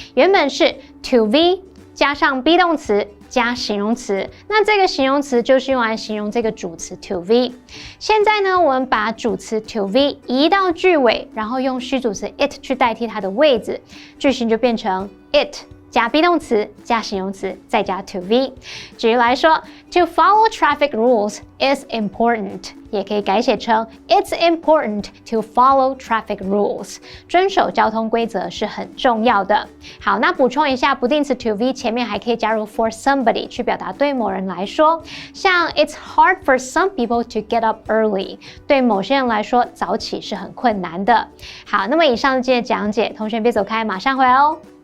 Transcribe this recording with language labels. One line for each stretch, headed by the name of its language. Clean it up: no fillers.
Chinese: 原本是 to be 加上 be 动词加形容词，那这个形容词就是用来形容这个主词 to be。现在呢，我们把主词 to be 移到句尾，然后用虚主词 it 去代替它的位置，句型就变成 it 加 be 动词加形容词再加 to be。举例来说
English: ，to follow traffic rules is important，
Chinese: 也可以改写成
English: It's important to follow traffic rules。
Chinese: 遵守交通规则是很重要的。好，那补充一下，不定词 to be 前面还可以加入 for somebody 去表达对某人来说，像
English: It's hard for some people to get up early，
Chinese: 对某些人来说早起是很困难的。好，那么以上是今天的讲解，同学别走开，马上回来哦。